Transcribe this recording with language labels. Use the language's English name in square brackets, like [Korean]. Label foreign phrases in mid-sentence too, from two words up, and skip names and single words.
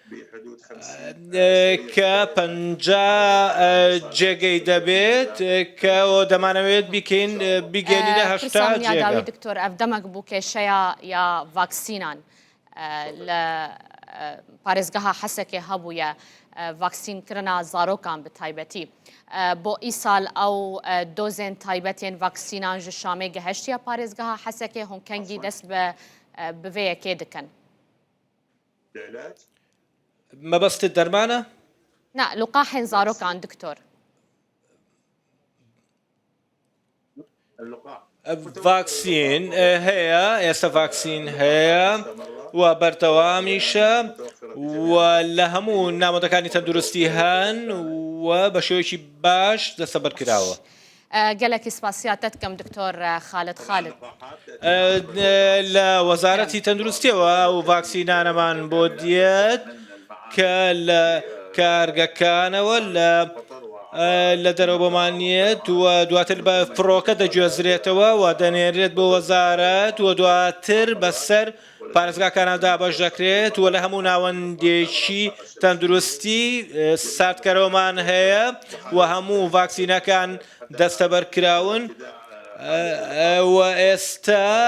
[Central Kurdish] کە 50 جێگەی دەبێت کە دەمانەوێت بیکەین بیگەینی لە 80 جێگە. [Kurdish] دکتۆر ئەف دەمەک بوو کێشەیە یا ڤاکسینان لە پارێزگەها حەسەکێ هەبوویە ڤاکسینکردنا زارۆکان بە تایبەتی بۆ ئیسال ئەو دۆزێن تایبەتێن ڤاکسینان ji Şamê gehiştiya parêzgeha Hesekê hûnkengî dest bi bivêyekê dikin. [Central Kurdish] مەبەستت دەرمانە؟ [Kurdish] نا لقاحên zarokan دکتۆر. [Central Kurdish] ڤاکسین هەیە ئێستا ڤاکسین هەیە و بەردەوامیشە و لە هەموو نامۆدەکانی تەندروستی هەن و بە شێوەیەکی باش دەستەبەرکراوە. [Kurdish] gelekî spasiyat دکەم دکتۆر خالد خالد. [Central Kurdish] لە وەزارەتی تەندروستیەوە و ڤاکسینانەمان بۆ دیێت کە لە کارگەکانەوە لە دەرەوە بۆمانیێت و دواتر بە فڕۆکە دەگوێزرێتەوە و دەنێرێت بۆ وەزارەت و دواتر بەسەر پارێزگاکانەدا بەش دەکرێت و لە هەموو ناوەندێکی تەندروستی ساردکەرەوەمان هەیە و هەموو ڤاکسینەکان دەستەبەرکراون و ئێستا